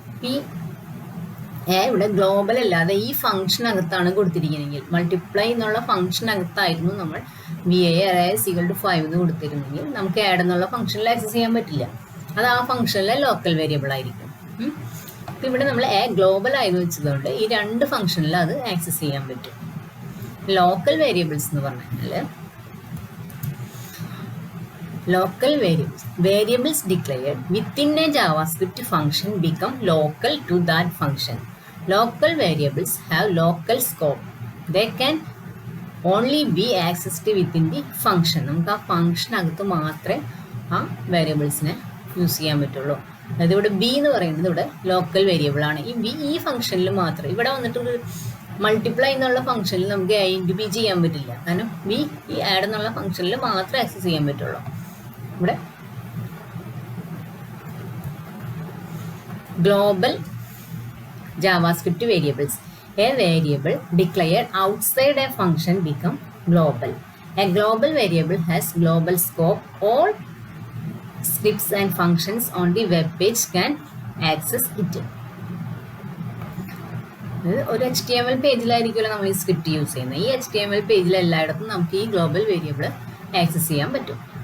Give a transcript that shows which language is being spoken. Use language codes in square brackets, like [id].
[ml] ഈ എ ഇവിടെ ഗ്ലോബൽ അല്ലാതെ ഈ ഫംഗ്ഷനകത്താണ് കൊടുത്തിരിക്കുന്നതെങ്കിൽ, മൾട്ടിപ്ലൈ എന്നുള്ള ഫംഗ്ഷനകത്തായിരുന്നു നമ്മൾ ബി എ ഈക്വൽ ടു 5 എന്ന് കൊടുത്തിരുന്നെങ്കിൽ നമുക്ക് ആഡ് എന്നുള്ള ഫംഗ്ഷനിൽ ആക്സസ് ചെയ്യാൻ പറ്റില്ല. അത് ആ ഫംഗ്ഷനിലെ ലോക്കൽ വേരിയബിൾ ആയിരിക്കും. അപ്പം ഇവിടെ നമ്മൾ എ ഗ്ലോബൽ ആയെന്ന് വെച്ചതുകൊണ്ട് ഈ 2 ഫംഗ്ഷനിൽ അത് ആക്സസ് ചെയ്യാൻ പറ്റും. ലോക്കൽ വേരിയബിൾസ് എന്ന് പറഞ്ഞാൽ [en] local variables declared within a JavaScript function become local to that function. Local variables have local scope. They can only be accessed within the function. [ml] നമുക്ക് ആ ഫംഗ്ഷനകത്ത് മാത്രമേ ആ വേരിയബിൾസിനെ യൂസ് ചെയ്യാൻ പറ്റുള്ളൂ. അതായത് ഇവിടെ ബി എന്ന് പറയുന്നത് ഇവിടെ ലോക്കൽ വേരിയബിൾ ആണ്. ഈ ഫംഗ്ഷനിൽ മാത്രം ഇവിടെ വന്നിട്ട് ഒരു മൾട്ടിപ്ലൈ എന്നുള്ള ഫംഗ്ഷനിൽ നമുക്ക് എ ഇൻറ്റു ബി ചെയ്യാൻ പറ്റില്ല. കാരണം ബി ഈ ആഡ് എന്നുള്ള ഫംഗ്ഷനിൽ മാത്രമേ ആക്സസ് ചെയ്യാൻ പറ്റുള്ളൂ. ഇവിടെ global JavaScript variables. [en] A variable declared outside a function become global. A global variable has global scope. All scripts and functions on the web page can access it. [ml] ഒരു HTML പേജിലായിരിക്കുമല്ലോ നമ്മൾ ഈ script use ചെയ്യുന്നത്. ഈ HTML പേജിൽ എല്ലായിടത്തും നമുക്ക് ഈ global variable access ചെയ്യാൻ പറ്റും.